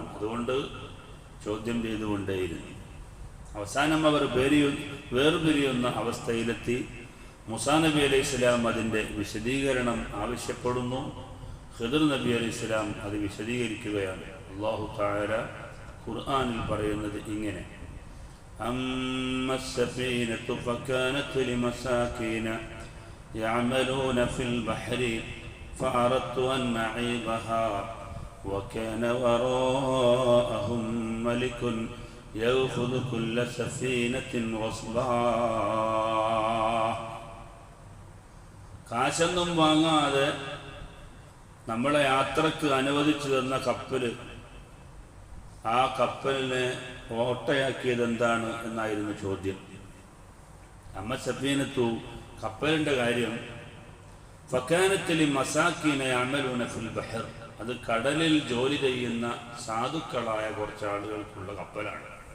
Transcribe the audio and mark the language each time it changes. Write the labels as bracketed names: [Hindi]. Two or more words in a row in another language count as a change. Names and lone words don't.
[Malayalam] അതുകൊണ്ട് ചോദ്യം ചെയ്തുകൊണ്ടേയിരുന്നു. അവസാനം അവർ വേർപിരിയുന്ന അവസ്ഥയിലെത്തി. മൂസാ നബി [Arabic] عليه إسلام [Malayalam] അതിൻ്റെ വിശദീകരണം ആവശ്യപ്പെടുന്നു. ഖിദർ നബി [Arabic] عليه إسلام [Malayalam] അത് വിശദീകരിക്കുകയാണ്. [Arabic] الله تعالى [Malayalam] ഖുർആനിൽ പറയുന്നത് ഇങ്ങനെ: [Arabic] أما السفينة فكانت لمساكين يعملون في البحر فأردت أن أعيبها وكان وراءهم ملك يأخذ كل سفينة غصبا. [Malayalam] കാശൊന്നും വാങ്ങാതെ നമ്മളെ യാത്രക്ക് അനുവദിച്ചു തന്ന കപ്പൽ, ആ കപ്പലിനെ ഓട്ടയാക്കിയത് എന്താണ് എന്നായിരുന്നു ചോദ്യം. [Arabic] أما السفينة, [Malayalam] കപ്പലിൻ്റെ കാര്യം, [Arabic] فكانت لمساكين يعملون في البحر, [Malayalam] അത് കടലിൽ ജോലി ചെയ്യുന്ന സാധുക്കളായ കുറച്ച് ആളുകൾക്കുള്ള കപ്പലാണ്.